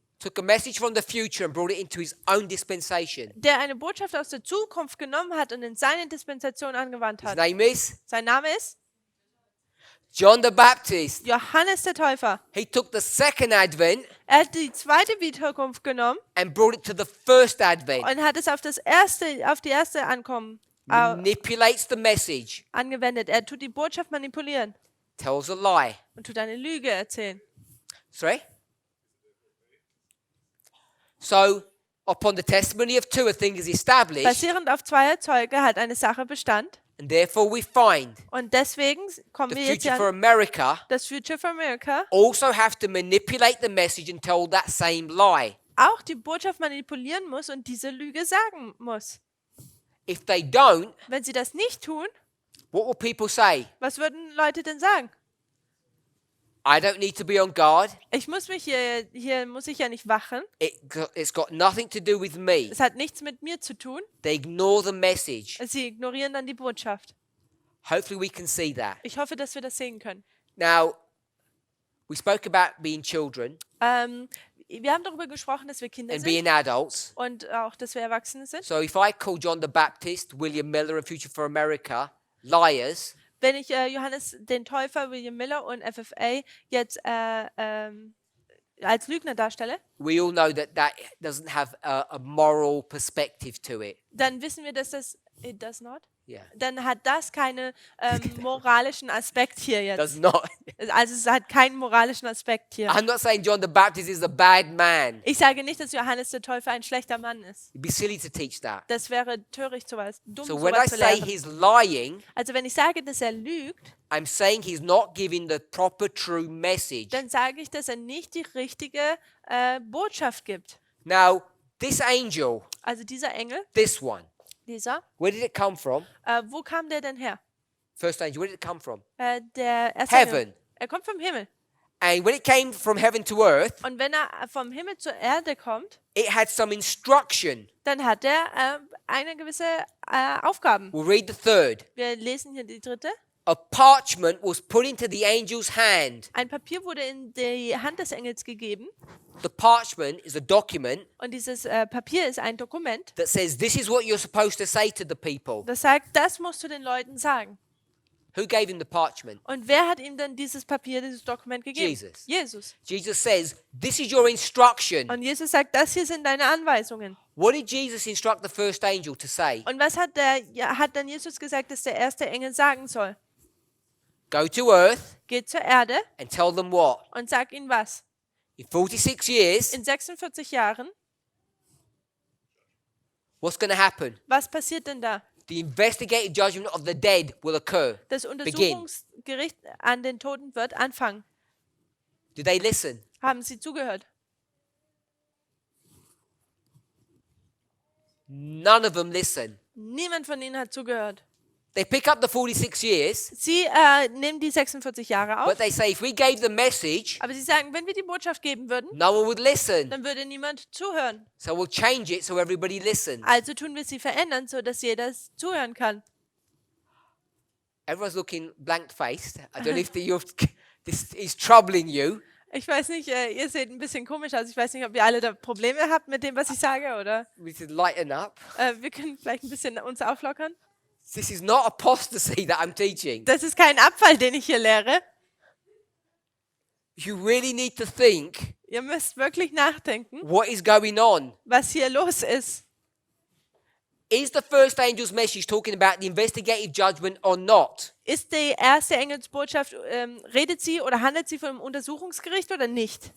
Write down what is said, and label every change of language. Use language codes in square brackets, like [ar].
[en] Took a message from the future and brought it into his own dispensation. [de] Der eine Botschaft aus der Zukunft genommen hat und in seine Dispensation angewandt [en] His [de] hat. [en] name is [de] Sein Name ist [en] John the Baptist. [de] Johannes der Täufer. [en] He took the second advent [de] Er hat die zweite Wiederkunft genommen [en] and brought it to the first advent. [de] und hat es auf die erste Ankommen [en] Manipulates the message, [de] angewendet. Er tut die Botschaft manipulieren [en] tells a lie. [de] und tut eine Lüge erzählen. [en] Sorry? So, upon the testimony of two, a thing is established, [de] Basierend auf zweier Zeuge hat eine Sache Bestand [en] and therefore we find [de] und deswegen kommen [en] the [de] wir jetzt [en] future for [de] ja [en] America [de] das Future for America [en] also have to manipulate the message and tell that same lie. [de] auch die Botschaft manipulieren muss und diese Lüge sagen muss. [en] If they don't, [de] Wenn sie das nicht tun, [en] what will people say? [de] was würden Leute denn sagen? [en] I don't need to be on guard. [de] Ich muss mich hier muss ich ja nicht wachen. [en] It's got nothing to do with me. [de] Es hat nichts mit mir zu tun. [en] They ignore the message. [de] Sie ignorieren dann die Botschaft. [en] Hopefully we can see that. [de] Ich hoffe, dass wir das sehen können. [en] Now, we spoke about being children [de] Wir haben darüber gesprochen, dass wir Kinder [en] and [de] sind [en] being adults. [de] und auch, dass wir Erwachsene sind. [en] So if I call John the Baptist, William Miller and Future for America liars, [de] Wenn ich Johannes den Täufer, William Miller und FFA jetzt als Lügner darstelle, [en] we all know that doesn't have a moral perspective to it. [de] dann wissen wir, dass [en] it does not. Yeah. [de] Dann hat das keinen moralischen Aspekt hier jetzt. [en] Does not. [de] Also es hat keinen moralischen Aspekt hier. [en] I'm not saying John the Baptist is a bad man. [de] Ich sage nicht, dass Johannes der Täufer ein schlechter Mann ist. [en] It'd be silly to teach that. [de] Das wäre töricht, dumm, [en] So when I [de] sowas zu [en] say [de] lehren. [en] he's lying, [de] Also wenn ich sage, dass er lügt, [en] I'm saying he's not giving the proper true message. [de] dann sage ich, dass er nicht die richtige Botschaft gibt. [en] Now, this angel, [de] Also dieser Engel, [en] this one, [de] dieser, [en] where did it come from? [de] wo kam der denn her? [en] First angel, where did it come from? [de] Der erste [en] Heaven. [de] Engel. Er kommt vom Himmel. [en] And when it came from heaven to earth, [de] Und wenn er vom Himmel zur Erde kommt, [en] it had some instruction. [de] dann hat er eine gewisse Aufgaben. [en] We'll read the third. [de] Wir lesen hier die dritte. [en] A parchment was put into the angel's hand. [de] Ein Papier wurde in die Hand des Engels gegeben. [en] The parchment is a document [de] Und dieses Papier ist ein Dokument, [en] that says this is what you're supposed to say to the people. [de] das sagt, das musst du den Leuten sagen. [en] Who gave him the parchment? [de] Und wer hat ihm dann dieses Papier, dieses Dokument gegeben? [en] Jesus. [de] Jesus. [en] Jesus says, this is your instruction. [de] Und Jesus sagt, das hier sind deine Anweisungen. [en] What did Jesus instruct the first angel to say? [de] Und was hat dann Jesus gesagt, dass der erste Engel sagen soll? [en] Go to earth [de] Geht zur Erde [en] and tell them what? [de] und sag ihnen was. [en] In 46 years, [de] In 46 Jahren, [en] what's going to happen? [de] was passiert denn da? [en] The investigative judgment of the dead will occur. [de] Das [en] Begin. [de] Untersuchungsgericht an den Toten wird anfangen. [en] Do they listen? [de] Haben Sie zugehört? [en] None of them listen. [de] Niemand von ihnen hat zugehört. [en] They pick up the 46 years, [de] Sie nehmen die 46 Jahre auf, [en] but they say if we gave the message, [de] aber sie sagen, wenn wir die Botschaft geben würden, [en] no one would listen. [de] dann würde niemand zuhören. [en] So we'll change it so everybody listens. [de] Also tun wir sie verändern, sodass jeder zuhören kann. [en] Everyone's looking blank-faced. I don't know if this is troubling you. [de] Ich weiß nicht, ihr seht ein bisschen komisch aus. Ich weiß nicht, ob ihr alle da Probleme habt mit dem, was ich sage, oder? [en] We should lighten up. [de] Wir können vielleicht ein bisschen uns auflockern. [en] This is not apostasy that I'm teaching. [de] Das ist kein Abfall, den ich hier lehre. [en] You really need to think [de] Ihr müsst wirklich nachdenken, [en] what is going on. [de] was hier los ist. [en] Is the first angel's message talking about the investigative judgment or not? [de] Ist die erste Engelsbotschaft, redet sie oder handelt sie von einem Untersuchungsgericht oder nicht?